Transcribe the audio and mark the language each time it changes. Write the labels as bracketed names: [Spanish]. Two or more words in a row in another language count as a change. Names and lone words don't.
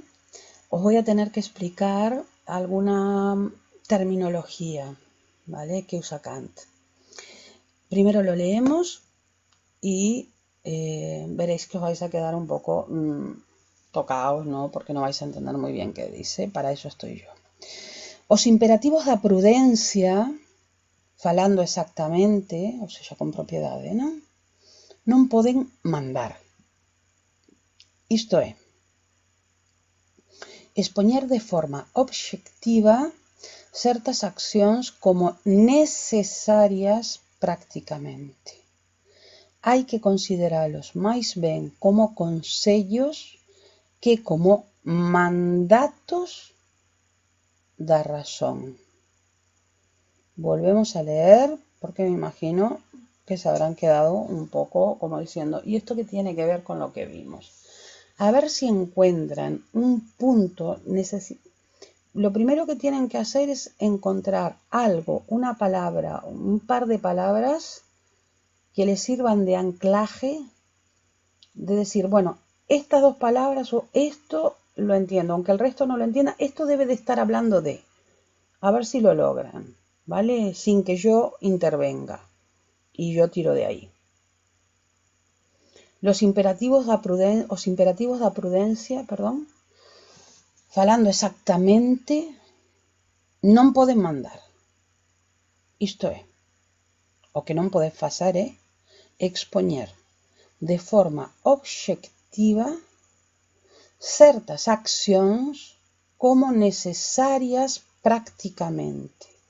[Spanish] Os voy a tener que explicar alguna terminología, ¿vale?, que usa Kant. Primero lo leemos y veréis que os vais a quedar un poco tocados, ¿no?, porque no vais a entender muy bien qué dice. Para eso estoy yo. [Galician] Os imperativos da prudencia, falando exactamente, ou seja, con propiedade, non poden mandar. Isto é, expoñer de forma obxectiva certas accións como necesarias prácticamente. Hai que consideralos máis ben como consellos que como mandatos da razón. [Spanish] Volvemos a leer porque me imagino que se habrán quedado un poco como diciendo, ¿y esto qué tiene que ver con lo que vimos? A ver si encuentran un punto. Lo primero que tienen que hacer es encontrar algo, una palabra, un par de palabras que les sirvan de anclaje, de decir, bueno, estas dos palabras o esto lo entiendo, aunque el resto no lo entienda, esto debe de estar hablando de. A ver si lo logran, ¿vale? Sin que yo intervenga y yo tiro de ahí. Los imperativos [Galician] da prudencia, falando exactamente, non poden mandar. Isto é, o que non poden facer é expoñer de forma obxectiva certas accións como necesarias prácticamente.